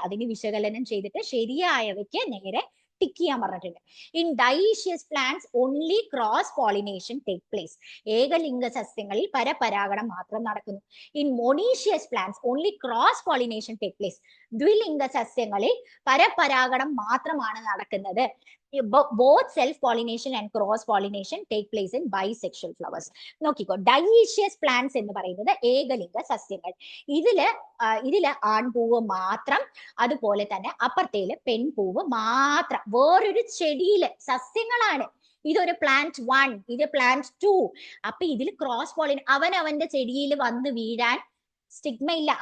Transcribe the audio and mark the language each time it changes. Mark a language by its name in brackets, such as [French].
[Malayalam] അതിന് വിശകലനം ചെയ്തിട്ട് ശരിയായവയ്ക്ക് നേരെ ടിക്ക് ചെയ്യാൻ പറഞ്ഞിട്ടുണ്ട്. [English] In dioecious plants only cross pollination take place. [Malayalam] ഏകലിംഗ സസ്യങ്ങളിൽ പരപരാഗണം മാത്രം നടക്കുന്നു. [English] In monoecious plants only cross pollination take place. [Malayalam] ദ്വിലിംഗ സസ്യങ്ങളിൽ പരപരാഗണം മാത്രമാണ് നടക്കുന്നത്. [English] both self pollination and cross pollination take place in bisexual flowers. [Malayalam] നോക്കിക്കോ, ഡൈഷ്യസ് പ്ലാന്റ്സ് എന്ന് പറയുന്നത് ഏകലിംഗ സസ്യങ്ങൾ. ഇതില് ആൺപൂവ് മാത്രം, അതുപോലെ തന്നെ അപ്പുറത്തേല് പെൺപൂവ് മാത്രം. വേറൊരു ചെടിയില് സസ്യങ്ങളാണ്. ഇതൊരു പ്ലാന്റ് 1, ഇത് പ്ലാന്റ് 2. അപ്പൊ ഇതിൽ ക്രോസ് അവന്റെ ചെടിയിൽ വന്ന് വീഴാൻ സ്റ്റിഗ്മ ഇല്ല.